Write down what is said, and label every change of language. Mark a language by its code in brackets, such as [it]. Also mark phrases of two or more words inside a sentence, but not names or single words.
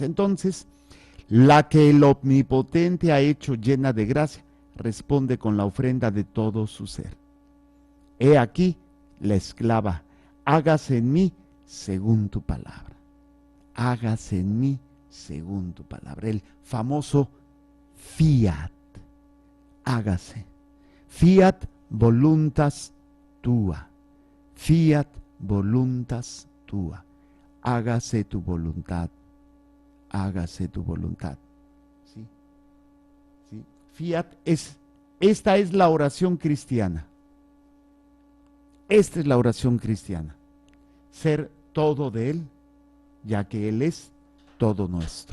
[es] Entonces, la que el Omnipotente ha hecho llena de gracia, responde con la ofrenda de todo su ser. He aquí la esclava, hágase en mí según tu palabra. Hágase en mí según tu palabra. El famoso fiat, hágase. [la] Fiat voluntas tua. Fiat voluntas tua. [es] Hágase tu voluntad. Hágase tu voluntad. ¿Sí? ¿Sí? Fiat esta es la oración cristiana. Esta es la oración cristiana. Ser todo de Él, ya que Él es todo nuestro.